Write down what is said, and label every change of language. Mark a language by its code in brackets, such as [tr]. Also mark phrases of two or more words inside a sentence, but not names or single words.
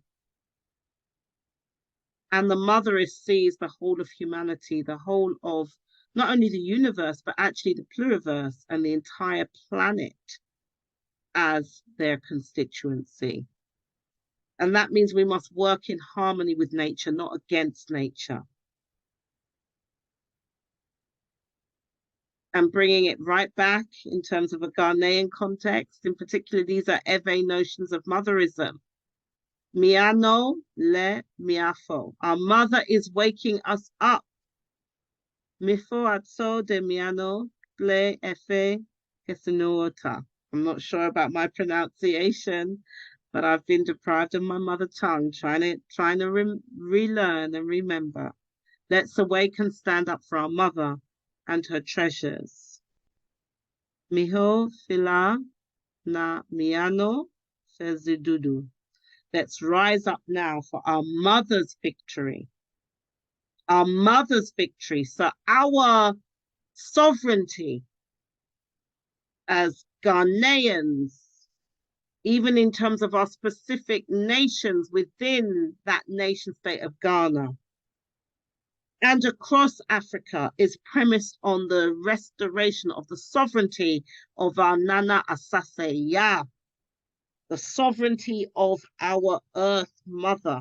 [en] And the motherist sees the whole of humanity, the whole of not only the universe, but actually the pluriverse and the entire planet as their constituency. And that means we must work in harmony with nature, not against nature. And bringing it right back in terms of a Ghanaian context, in particular, these are Ewe notions of motherism. [ee] Miano le miafo. [en] Our mother is waking us up. [ee] Mifo atso de miano le efe kesenuota. [en] I'm not sure about my pronunciation, but I've been deprived of my mother tongue, trying to relearn and remember. Let's awake and stand up for our mother and her treasures. [ee] Miho fila na miano fezidudu. [en] Let's rise up now for our mother's victory. Our mother's victory. So our sovereignty as Ghanaians, even in terms of our specific nations within that nation state of Ghana and across Africa, is premised on the restoration of the sovereignty of our Nana Asase Ya, the sovereignty of our Earth Mother.